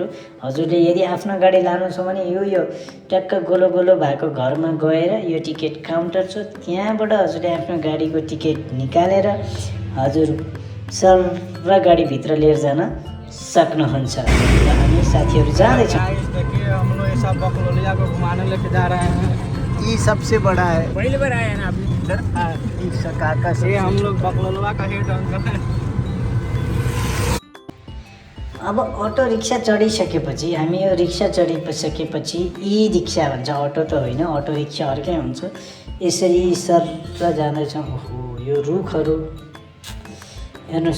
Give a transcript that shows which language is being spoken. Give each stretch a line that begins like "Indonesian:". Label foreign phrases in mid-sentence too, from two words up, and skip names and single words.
Nepali: हजुरले यदि आफ्नो गाडी लानु छ भने यो ट्याक्क गोलो गोलो भएको घरमा गएर यो टिकट काउन्टर छ, त्यहाँबाट हजुरले आफ्नो गाडीको टिकट निकालेर हजुर सर र गाडीभित्र लिएर जान सक्नुहुन्छ। र हामी साथीहरू जाँदैछौँ।
Hindi: हम लोग ये सब बकलोलिया को घुमाने लेके जा रहे हैं। ये सबसे बड़ा है। पहले बार आए हैं ना आप इधर? हाँ, इसका काका से हम लोग बकलोलवा का हेड अंकल हैं।
Nepali: अब अटो रिक्सा चढिसकेपछि हामी यो रिक्सा चढिसकेपछि ई रिक्सा भन्छ, अटो त होइन, अटो रिक्सा अर्कै हुन्छ। यसरी सर जाँदैछौँ। ओहो, यो रुखहरू हेर्नुहोस्।